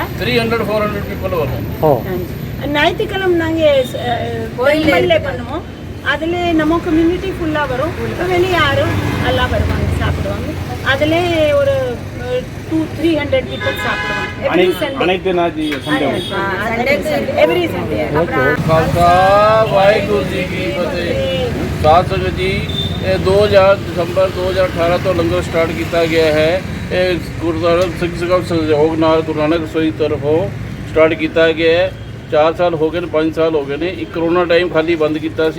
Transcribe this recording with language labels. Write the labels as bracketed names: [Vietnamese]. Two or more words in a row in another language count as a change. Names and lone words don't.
[Tamil] 300-400 people வரும். ஞாயிற்றுக்கிழமை நாங்கள் கோயிலே பண்ணுவோம். அதில் நம்ம கம்யூனிட்டி ஃபுல்லாக வரும். வெளியே யாரும் எல்லாம் வருவாங்க, சாப்பிடுவாங்க. அதில் ஒரு 200-300 people சாப்பிடுவாங்க. [English] every Sunday [Punjabi] ਖਾਲਸਾ ਵਾਹਿਗੁਰੂ ਜੀ ਕੀ ਫਤਿਹ। ਸਾਥ ਸੰਗਤ ਜੀ, 2000 ਦਿਸੰਬਰ 2018 ਤੋ ਲੰਗਰ ਸਟਾਰਟ ਕੀਆ ਗਿਆ ਹੈ। ਗੁਰਦੁਆਰਾ ਸਿੰਘ ਸਭਾ ਸਹਿਯੋਗ ਨਾਲ ਗੁਰੂ ਨਾਨਕ ਰਸੋਈ ਤਰਫੋਂ ਸਟਾਰਟ ਕੀਆ ਗਿਆ ਹੈ। 4 ਸਾਲ ਹੋ ਗਏ, 5 ਸਾਲ ਹੋ ਗਏ ਨੇ। ਇੱਕ ਕਰੋਨਾ ਟਾਈਮ ਖਾਲੀ ਬੰਦ ਕੀਆ ਸੀ।